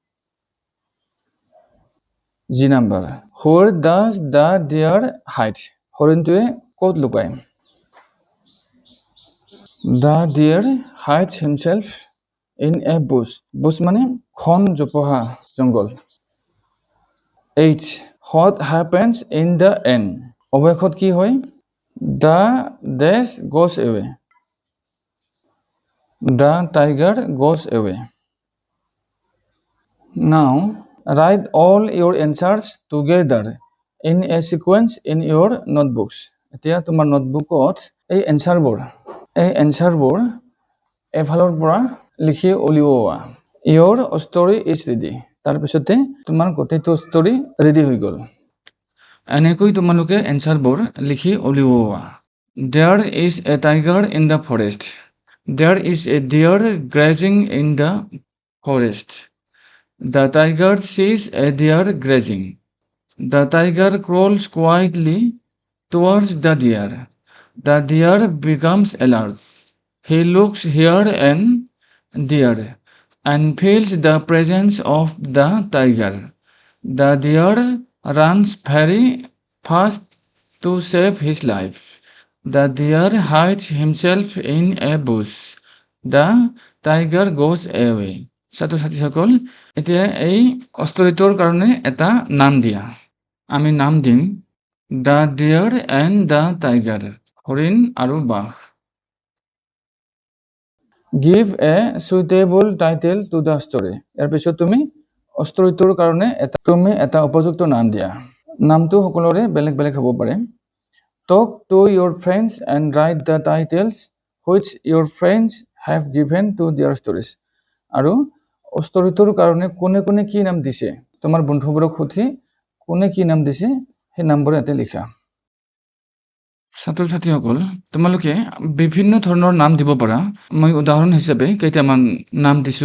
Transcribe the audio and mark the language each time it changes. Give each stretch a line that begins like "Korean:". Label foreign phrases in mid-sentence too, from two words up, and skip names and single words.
English: G number. Where does the deer hide?
Assamese: হৰিণটোৱে ক'ত লুকায়?
English: The deer hides himself in a bush.
Assamese: Bush মানে ঘন জোপোহা জংঘল.
English: H. What happens in the end?
Assamese: অৱশেষত কি হয়?
English: The dash goes away. The tiger goes away. Now, write all your answers together in a sequence in your notebooks.
Assamese: এতিয়া তোমাৰ নোটবুকত এই এনচাৰবোৰ এফালৰ পৰা লিখি উলিওৱা.
English: Your story is ready.
Assamese: তাৰপিছতে তোমাৰ গোটেইটো
English: story ready
Assamese: হৈ গ'ল. এনেকৈ তোমালোকে এনচাৰবোৰ লিখি উলিওৱা.
English: There is a tiger in the forest. There is a deer grazing in the forest. The tiger sees a deer grazing. The tiger crawls quietly towards the deer. The deer becomes alert. He looks here and there and feels the presence of the tiger. The deer runs very fast to save his life. The deer hides himself in a bush. The tiger goes away.
Assamese: ছাত্ৰ ছাত্ৰীসকল, এতিয়া এই ষ্টৰীটোৰ কাৰণে এটা নাম দিয়া. আমি নাম দিম
English: the deer and the tiger,
Assamese: হৰিণ আৰু বাঘ.
English: Give a suitable title to the story.
Assamese: ইয়াৰ পিছত তুমি ষ্টৰীটোৰ কাৰণে এটা উপযুক্ত নাম দিয়া. নামটো সকলোৰে বেলেগ বেলেগ হ'ব পাৰে.
English: Talk to your friends and write the titles which your friends have given to their stories.
Assamese: আৰু ষ্টৰীটোৰ কাৰণে কোনে কোনে কি নাম দিছে, তোমাৰ বন্ধুবোৰক সুধি কোনে কি নাম দিছে সেই নামবোৰ ইয়াতে লিখা. ছাত্ৰ ছাত্ৰীসকল, তোমালোকে বিভিন্ন ধৰণৰ নাম দিব পাৰা. মই উদাহৰণ হিচাপে কেইটামান নাম দিছোঁ.